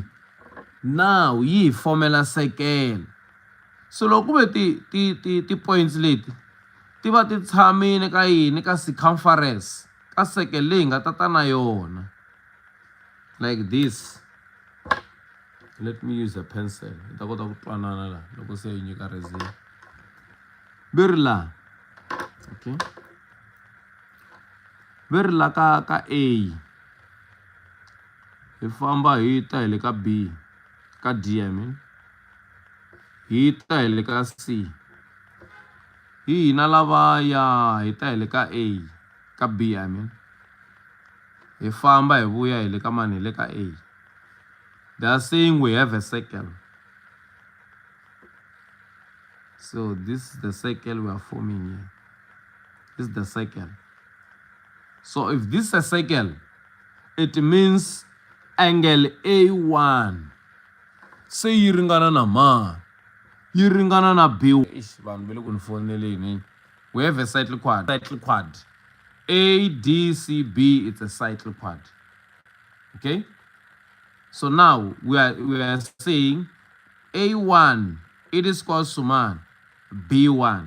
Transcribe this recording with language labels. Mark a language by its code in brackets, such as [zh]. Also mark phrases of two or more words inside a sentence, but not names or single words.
[en] Now yi formula circle. [ts] So loko ve ti points leti ti va ti tshamile ka yini? Ka circumference ka circle leyi nga ta na yona. [en] Like this. Let me use a pencil. [ts] Ta kota ku twanana la loko se yi nyika resin. Birla. Okay. Birla ka A. Hi famba hi ta hi le ka B. Ka D, [en] I mean. [ts] Hi ta hi le ka C. Hi na lavaya hi ta hi le ka A. Ka B, [en] I mean. [ts] Hi famba hi vuya hi le ka mani? Hi le ka A. [en] They are saying we have a circle. So this is the circle we are forming here. This is the circle. So if this is a circle, it means angle A1 [ts] se yi ringana na mani? Yi ringana na B. [en] We have a cyclic quad. [ts] A, D, C, B, it's a cyclic quad. Okay? So now we are saying A1 it is equals to man B1.